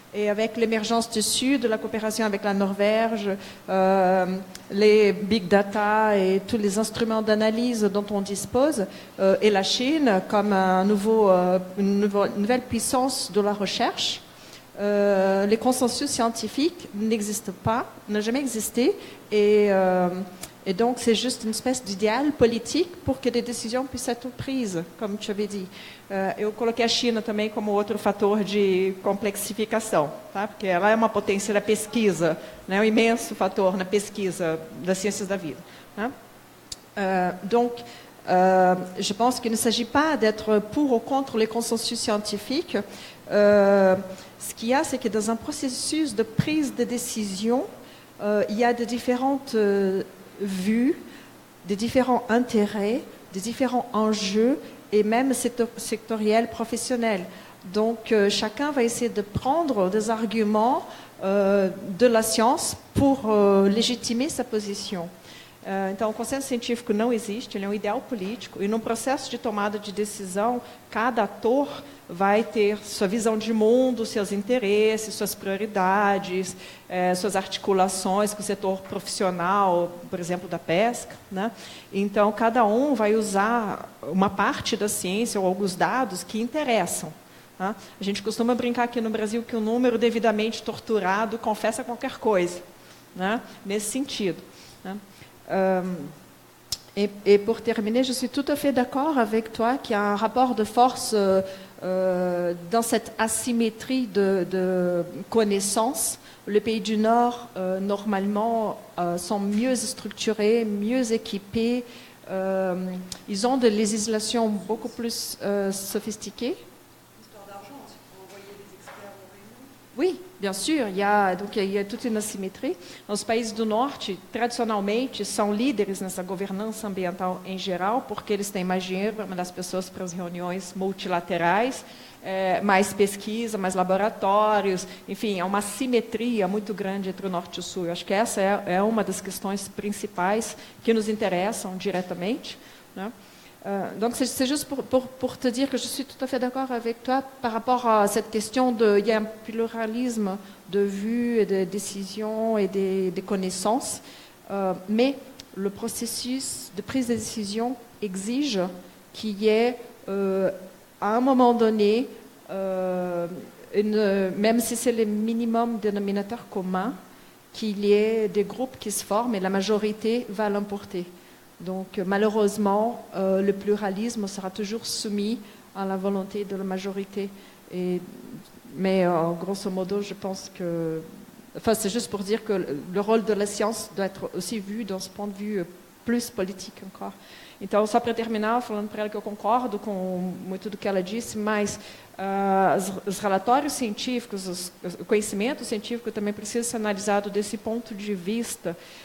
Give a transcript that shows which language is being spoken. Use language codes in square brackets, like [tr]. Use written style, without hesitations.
[fr] Et avec l'émergence du Sud, la coopération avec la Norvège, les big data et tous les instruments d'analyse dont on dispose, et la Chine comme une nouvelle puissance de la recherche, les consensus scientifiques n'existent pas, n'ont jamais existé, et donc c'est juste une espécie d'idéal politique pour que des décisions puissent être prises, comme tu avais dit. [pt] Eu coloquei a China também como outro fator de complexificação, tá? Porque ela é uma potência da pesquisa, né? Um imenso fator na pesquisa das ciências da vida. Né? [fr] Donc, je pense qu'il ne s'agit pas d'être pour ou contre les consensus scientifiques. Ce qu'il y a, c'est que dans un processus de prise de décision, il y a de différentes vues, des différents intérêts, des différents enjeux et même sectoriels, professionnels. Donc, chacun va essayer de prendre des arguments de la science pour légitimer sa position. [pt] Então, o consenso científico não existe, ele é um ideal político, e no processo de tomada de decisão, cada ator vai ter sua visão de mundo, seus interesses, suas prioridades, suas articulações com o setor profissional, por exemplo, da pesca, né? Então, cada um vai usar uma parte da ciência ou alguns dados que interessam. Tá? A gente costuma brincar aqui no Brasil que o número devidamente torturado confessa qualquer coisa, né? Nesse sentido. Né? [fr] Et pour terminer, je suis tout à fait d'accord avec toi qu'il y a un rapport de force dans cette asymétrie de connaissances. Les pays du Nord, normalement, sont mieux structurés, mieux équipés. Ils ont des législations beaucoup plus sophistiquées. Oui, bien sûr, il y a toute une assimetrie. [pt] Os países do Norte, tradicionalmente, são líderes nessa governança ambiental em geral, porque eles têm mais dinheiro para mandar as pessoas para as reuniões multilaterais, mais pesquisa, mais laboratórios, enfim, há uma assimetria muito grande entre o Norte e o Sul. Eu acho que essa é uma das questões principais que nos interessam diretamente, né? [fr] Donc c'est juste pour te dire que je suis tout à fait d'accord avec toi par rapport à cette question il y a un pluralisme de vues et de décisions et des connaissances, mais le processus de prise de décision exige qu'il y ait à un moment donné, même si c'est le minimum dénominateur commun, qu'il y ait des groupes qui se forment et la majorité va l'emporter. Donc, malheureusement, le pluralisme sera toujours soumis à la volonté de la majorité. Mais, grosso modo, je pense que... Enfin, c'est juste pour dire que le rôle de la science doit être aussi vu dans ce point de vue plus politique encore. [pt] Então, só para terminar, falando para ela que eu concordo com muito do que ela disse, mas os relatórios científicos, o conhecimento científico também precisa ser analisado desse ponto de vista